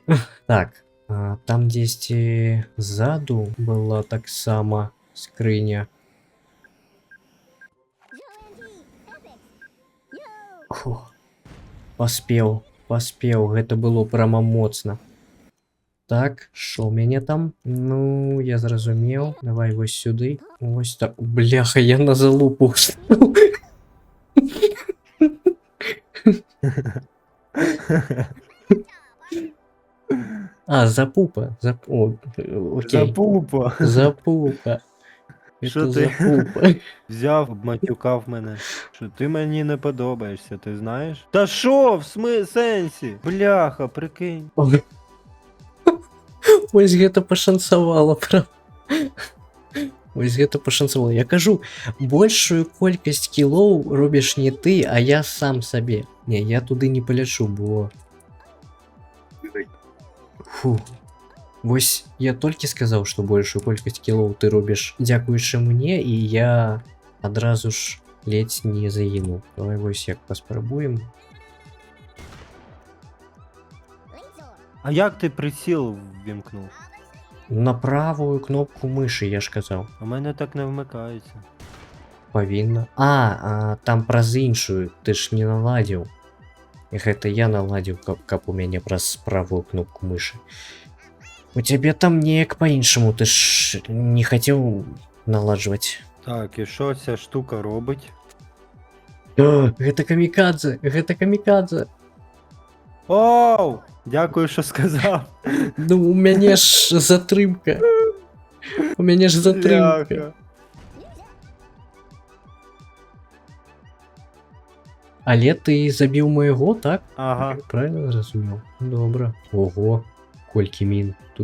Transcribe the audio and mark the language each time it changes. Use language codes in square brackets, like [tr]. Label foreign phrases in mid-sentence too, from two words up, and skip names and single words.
[be] Так, там дзесьці ззаду была таксама скрыня. Фух. Паспеў, гэта было прямо моцна. Так, що у мяне там? Ну, я зразумеў. Давай вось сюды. Вось так. Бляха, я на залупу. Запупа. Окей. Запупа. [uk] Що ти? Запупа. Взяв, обматюкав мене. Що ти мені не подобаєшся, ти знаєш? Та що, в сенсі? Бляха, прикинь. [be] Ось гэта пашанцавала, правда. Я кажу, большую колькасць кілоў робіш не ты, а я сам сабе. Не, я туды не палячу, бо... Фу. Вось я толькі сказаў, што большую колькасць кілоў ты робіш дзякуючы мне, і я адразу ж ледзь не загінуў. Давай вось як паспрабуем. [uk] А як ти приціл ввімкнув? На правую кнопку миші, я ж казав. У мене так не вмикається. [be] Павінна. Там праз іншую, ти ж не наладзіў. Гэта я наладзіў, каб у мяне праз правую кнопку мыши. У цябе там неяк па-іншаму, ты ж не хацеў наладжваць. [uk] Так, і що ця штука робить? [be] Гэта камікадзе. [uk] Оу! Дякую, що сказав. [be] Ну, у мяне ж затрымка. Бляха. Але ты забіў майго, так? Ага. Правильно зразумеў? Добра. Ого, колькі мін.